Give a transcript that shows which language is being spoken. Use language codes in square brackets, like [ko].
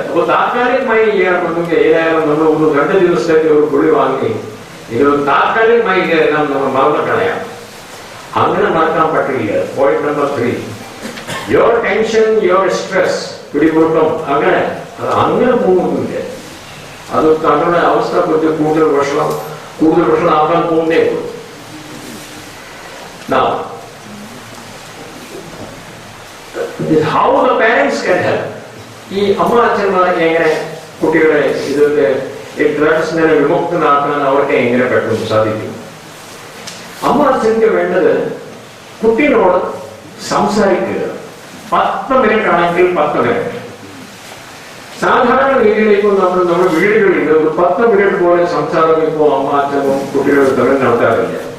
[ml] അപ്പൊ താൽക്കാലികമായി ചെയ്യാറുണ്ടെങ്കിൽ ഏതായാലും നമ്മൾ 2 ദിവസത്തേക്ക് ഒരു കുളി വാങ്ങി ഇത് താൽക്കാലികമായി നമ്മൾ മറന്നു കളയാം. അങ്ങനെ മറക്കാൻ പറ്റില്ല. Point number 3, [en] your tension, your stress [ml] പിടികൂട്ടം അങ്ങനെ പോകുന്നില്ല. അത് താങ്കളുടെ അവസ്ഥ കുറിച്ച് കൂടുതൽ വഷളാക്കാൻ പോകുന്നേ ഉള്ളൂ. [en] Now, how the parents can help. [ml] ഈ അമ്മ അച്ഛന്മാർക്ക് എങ്ങനെ കുട്ടികളെ ഇതൊക്കെ ഈ ഡ്രഗ്സിനെ വിമുക്തനാക്കാൻ അവർക്ക് എങ്ങനെ പെട്ടെന്ന് സാധിക്കും? അമ്മ അച്ഛനക്ക് വേണ്ടത് കുട്ടികളോട് സംസാരിക്കുക. 10 മിനിറ്റ് ആണെങ്കിൽ 10 മിനിറ്റ്. സാധാരണ രീതിയിലേക്ക് നമ്മുടെ വീടുകളിൽ ഒരു 10 മിനിറ്റ് പോലെ സംസാരം ഇപ്പോൾ അമ്മ അച്ഛനും കുട്ടികളും തമ്മിൽ നടത്താറില്ല.